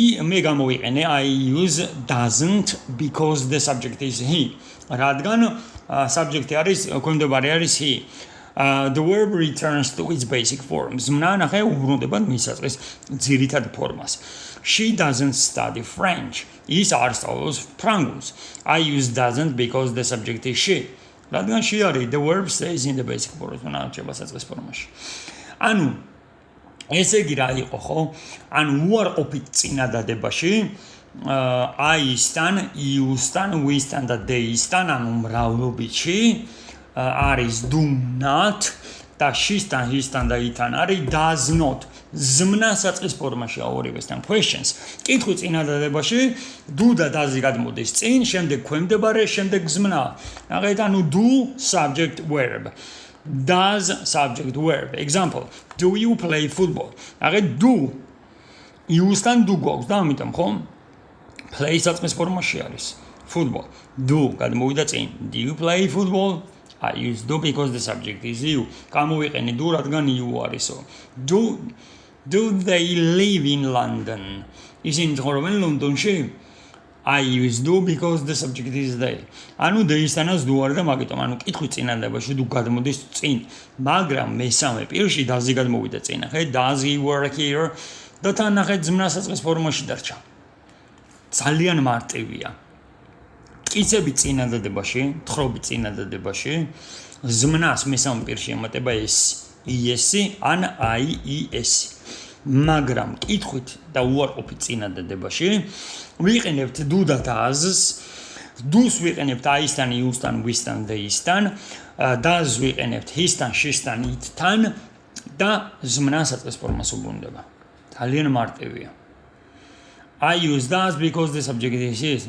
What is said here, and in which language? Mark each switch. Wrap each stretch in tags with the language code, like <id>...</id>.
<ka>მე გამოვიყენე</ka> <en>I use doesn't because the subject is he.</en> <ka>რადგან subject-ი არის ქვემდებარე არის he.</ka> <en>The verb returns to its basic form.</en> <ka>ზმნა ნახე უბრუნდება მის საწყის ძირითად ფორმას.</ka> <en>She doesn't study French.</en> <ka>ის არ სწავლობს ფრანგულს.</ka> <en>I use doesn't because the subject is she. რადგან she არის the verb stays in the basic form.</en> <ka>ზმნა რჩება საწყის ფორმაში. ანუ ესე იგი რა იყო ხო? ანუ უარყოფით წინადადებაში I-სთან, you-სთან, we-სთან და they-სთან, ანუ მრავლობითში არის do not და she-სთან, his-სთან და it-თან არის does not. ზმნა საწყის ფორმაშია ორივესთან. Questions. კითხვი წინადადებაში do და does-ი გადმოდის წინ, შემდეგ ქვემდებარე, შემდეგ ზმნა. ნახეთ, ანუ do subject verb.</ka> <en>Does subject verb. Example. Do you play football? ნახეთ, do.</en> <ka>You-სთან do გვაქვს და ამიტომ ხო? Play საწყის ფორმაში არის. Football. Do გადმოვიდა წინ.</ka> <en>Do you play football? I use do because the subject is you.</en> <ka>გამოვიყენე do რადგან you არისო.</ka> <en>Do they live in London?</en> <ka>ისინი ცხოვრობენ ლონდონში?</ka> <en>I use do because the subject is they.</en> <ka>ანუ they-სთანაც do არის და მაგიტომ ანუ კითხვი წინადადებაში do გადმოდის წინ. მაგრამ მესამე პირში does-ი გადმოვიდა წინ.</ka> <en>ახლა does he work here?</en> <ka>და თან ნახეთ ზმნა საწყის ფორმაში დარჩა. ძალიან მარტივია. კიცები წინადადებაში, თხრობი წინადადებაში ზმნას მესამე პირში ემატება es-ი ან I-es-ი. მაგრამ კითხვით და უარყოფით წინადადებაში ვიყენებთ do და does-ს, do-ს ვიყენებთ I-სთან, you-სთან, we-სთან, they-სთან, does ვიყენებთ his-თან, she-სთან, it-თან და ზმნა საწყის ფორმას უბრუნდება. ძალიან მარტივია.</ka> <en>I use does because the subject is his.</en>